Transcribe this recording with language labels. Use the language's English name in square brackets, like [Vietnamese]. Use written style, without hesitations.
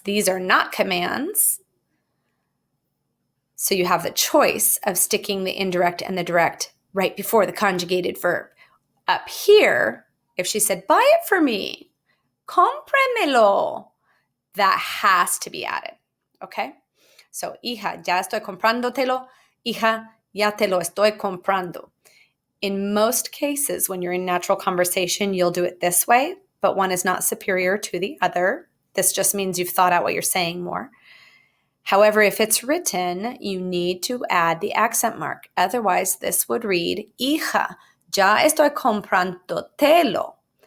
[English] These are not commands. So you have the choice of sticking the indirect and the direct right before the conjugated verb. Up here, if she said, buy it for me, cómpramelo, that has to be added, okay? [Spanish] So, hija, ya estoy comprándotelo. Hija, ya te lo estoy comprando. [English] In most cases, when you're in natural conversation, you'll do it this way, but one is not superior to the other. This just means you've thought out what you're saying more. However, if it's written, you need to add the accent mark. Otherwise, this would read, hija, ya estoy comprándotelo.